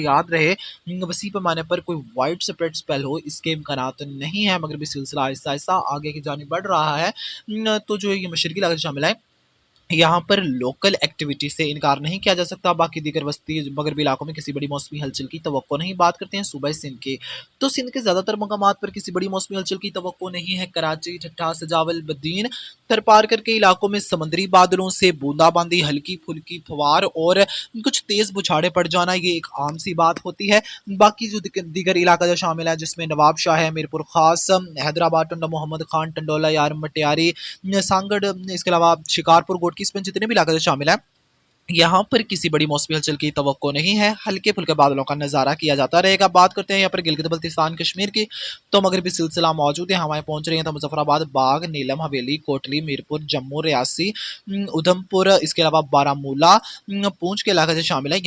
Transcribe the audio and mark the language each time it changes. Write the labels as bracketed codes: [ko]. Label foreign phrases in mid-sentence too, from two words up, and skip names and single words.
[ur] یاد رہے وسیع پیمانے پر کوئی [en] wide spread spell [ur] ہو اس کے امکانات نہیں ہے، مگر بھی سلسلہ آہستہ آہستہ آگے کی جانی بڑھ رہا ہے. تو جو یہ مشرقی علاقے شامل ہے، یہاں پر [en] local activity [ur] سے انکار نہیں کیا جا سکتا. باقی دیگر وسطی مغربی علاقوں میں کسی بڑی موسمی ہلچل کی توقع نہیں. بات کرتے ہیں صوبہ سندھ کی، تو سندھ کے زیادہ تر مقامات پر کسی بڑی موسمی ہلچل کی توقع نہیں ہے. कराची, ठट्ठा, سجاول، بدین، تھرپارکر کے علاقوں میں سمندری بادلوں سے بوندا باندی، ہلکی پھلکی پھوار اور کچھ تیز بوچھاڑیں پڑ جانا یہ ایک عام سی بات ہوتی ہے. باقی جو دیگر علاقہ جو شامل ہے جس میں نواب شاہ ہے, मीरपुर खास, हैदराबाद, टंडा मोहम्मद खान, टंडोला, यार मटियारी, सांगड़, اس کے علاوہ شکارپور، گھوٹکی، سپین جتنے بھی علاقے شامل ہے، یہاں پر کسی بڑی موسمی ہلچل کی توقع نہیں ہے. ہلکے پھلکے بادلوں کا نظارہ کیا جاتا رہے گا۔ بات کرتے ہیں یہاں پر گلگت بلتستان کشمیر کی، تو مغربی سلسلہ موجود ہے. ہوائیں پہنچ رہی ہیں تو مظفرآباد، باغ، نیلم، حویلی، کوٹلی، میرپور، جموں، ریاسی، ادھمپور، اس کے علاوہ بارہ مولا، پونچھ کے علاقے سے شامل ہے.